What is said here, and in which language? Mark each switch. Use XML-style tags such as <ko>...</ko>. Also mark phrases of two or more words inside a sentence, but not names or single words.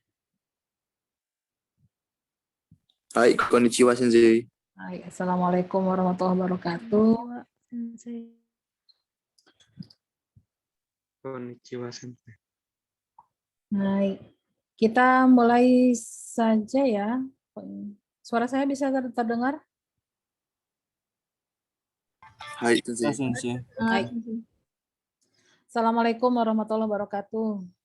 <ja>Hai, こんにちは先生.</ja> <ar>Hai, السلام عليكم ورحمة الله وبركاته.</ar> <ja>こんにちは先生.</ja> <id>Hai, kita mulai saja ya. Suara saya bisa terdengar?</id> <ja>はい先生. Sensei. Hai.</ja> <ar>السلام عليكم ورحمة الله وبركاته.</ar>